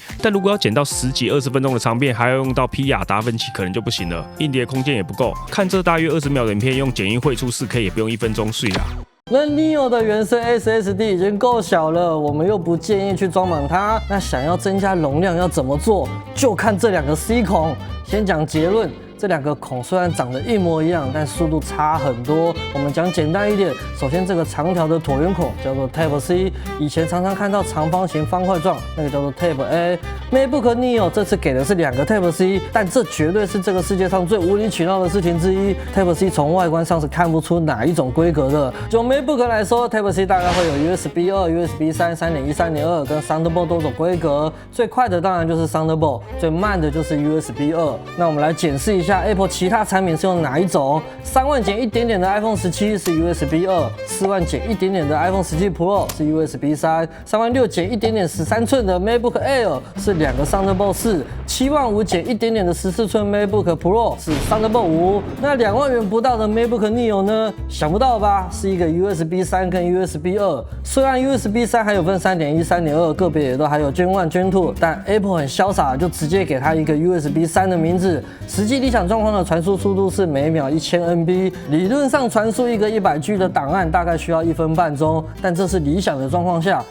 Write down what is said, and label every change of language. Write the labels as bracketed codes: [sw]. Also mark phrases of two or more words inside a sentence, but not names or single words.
[zh] 但如果要剪到10幾20分鐘的長片，還要用到 PR 達芬奇，可能就不行了，硬碟空間也不夠。看這大約20秒的影片，用剪映繪出 4K 也不用1分鐘睡啦。那 Neo 的原生 SSD 已經夠小了，我們又不建議去裝滿它。那想要增加容量要怎麼做？就看這2個 C 孔。先講結論。這2個孔雖然長得一模一樣，但速度差很多。我們講簡單一點，首先這個長條的橢圓孔叫做 Type C， 以前常常看到長方形方塊狀，那個叫做 Type A。MacBook Neo 這次給的是2個 Type C， 但這絕對是這個世界上最無理取鬧的事情之一。Type C 從外觀上是看不出哪一種規格的。就 MacBook 來說 ，Type C 大概會有 USB 2、USB 3、3.1、3.2跟 Thunderbolt 多種規格。最快的当然就是 Thunderbolt， 最慢的就是 USB 2。那我们來檢視一下 Apple 其他產品是用哪一種？3萬減一點點的 iPhone 17是 USB 2，4萬減一點點的 iPhone 17 Pro 是 USB 3，3萬6減一點點13寸的 MacBook Air 是2個 Thunderbolt 4，7萬5減一點點的14寸 MacBook Pro 是 Thunderbolt 5。那2萬元不到的 MacBook Neo 呢？想不到吧？是一個 USB 3跟 USB 2。雖然 USB 3還有分 3.1、3.2，個別也都還有 Gen 1、Gen 2，但 Apple 很瀟灑，就直接給它一個 USB 3的名字。實際理想狀況的傳輸速度是每秒1000 MB， 理論上傳輸一個100G 的檔案大概需要1分半鐘，但這是理想的狀況下。